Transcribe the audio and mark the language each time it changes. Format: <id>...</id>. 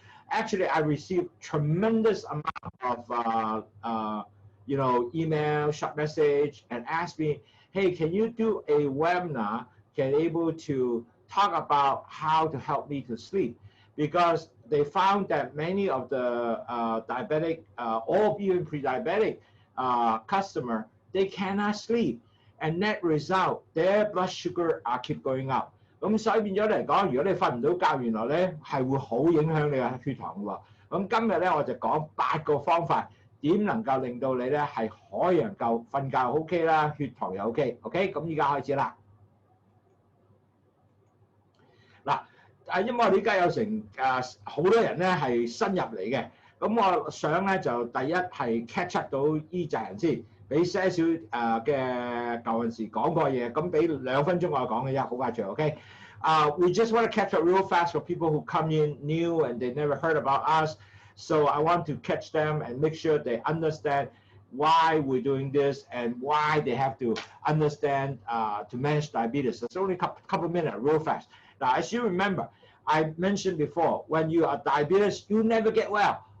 <en>Actually, I received tremendous amount of email, short message, and asked me, hey, can you do a webinar, can able to talk about how to help me to sleep? Because they found that many of the diabetic or even pre-diabetic customer, they cannot sleep, and net result, their blood sugar keep going up.</en> <yue>咁所以變咗嚟講，如果你瞓唔到覺，原來咧係會好影響你嘅血糖喎。咁今日咧我就講8個方法，點能夠令到你咧係可以能夠瞓覺 OK 啦，血糖又 OK。OK， 咁而家開始啦。嗱。因為我哋而家有成好多人咧係新入嚟嘅，咁我想咧就第一係 catch up 到依紮人先，俾些少嘅舊陣時講過嘢，咁俾2分鐘我講嘅啫，好快脆 OK。</yue> <en>We just want to catch up real fast for people who come in new and they never heard about us. So I want to catch them and make sure they understand why we're doing this and why they have to understand to manage diabetes. It's only a couple of minutes, real fast. Now, as you remember, I mentioned before, when you are diabetes, you never get well.</en>